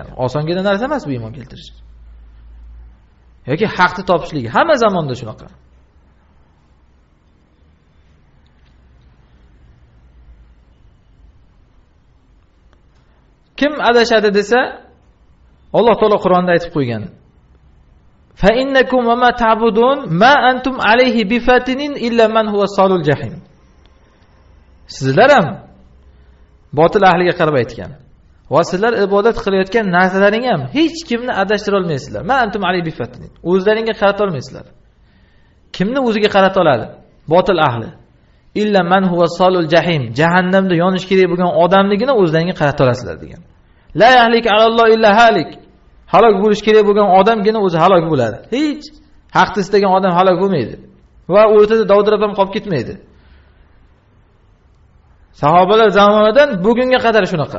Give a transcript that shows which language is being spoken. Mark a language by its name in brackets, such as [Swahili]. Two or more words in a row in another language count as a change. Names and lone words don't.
[Uzbek] Osongina narsa emas bu iymon keltirish. Yoki haqni topishligi hamma zamonda shunaqa. Kim adashadi desa, Alloh taolo Qur'onda aytib qo'ygan. [Arabic] فإنكم وما تعبدون ما أنتم عليه بفاتنين إلا من هو صال الجحيم. [Uzbek] Sizlar ham botil ahliga qarab aytgan. Va sizlar ibodat qilayotgan narsalaring ham hech kimni adashtira olmaysizlar. [Arabic] ما أنتم عليه بفاتنين. [Uzbek] O'zlaringga qarata olmaysizlar. Kimni o'ziga qarata oladi? Botil ahli. [Arabic] إلا من هو صال الجحيم. [Uzbek] Jahannamda yonish kerak bo'lgan odamligini o'zlaringga qarata olasizlar degan. [Arabic] لا يهلك على الله إلا هالك. [Uzbek] Halok bo'lish kerak bo'lgan odamgina o'zi halok bo'ladi. Hech haqni istagan odam halok bo'lmaydi va o'rtada dovdirab ham qolib ketmaydi. Sahobalar zamonidan bugunga qadar shunaqa.